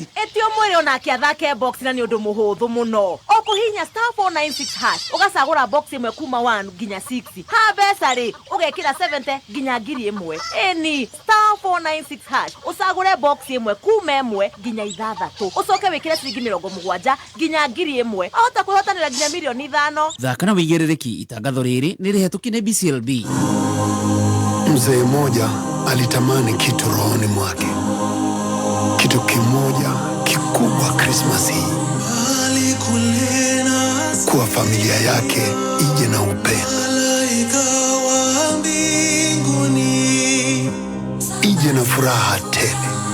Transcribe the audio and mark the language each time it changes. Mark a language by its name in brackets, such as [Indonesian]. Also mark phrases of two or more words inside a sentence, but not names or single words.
[Kikuyu] ĩtio mwĩrĩ onake athake box na nĩ ũndũ mũhũthũ mũno ũkũhihinya *496# ũgacagũra box ĩmwe kuma 1 nginya 6 ha mbeca rĩ ũgekĩra 70 nginya 1000 ĩni *496# ũcagũre box ĩmwe kuma 1 nginya 6 ũcoke wĩkĩre ciringi 70 nginya 1000 ahota kwĩhotanĩra nginya milioni 5 thaka na wĩigĩrĩrĩki itangatho rĩrĩ nĩ rĩhetũki nĩ BCLB. [Swahili] Mzee mmoja alitamani kitu rohoni mwake, kitu kimoja kikubwa Christmas hii, kuwa familia yake ije na upendo, ije na furaha tele.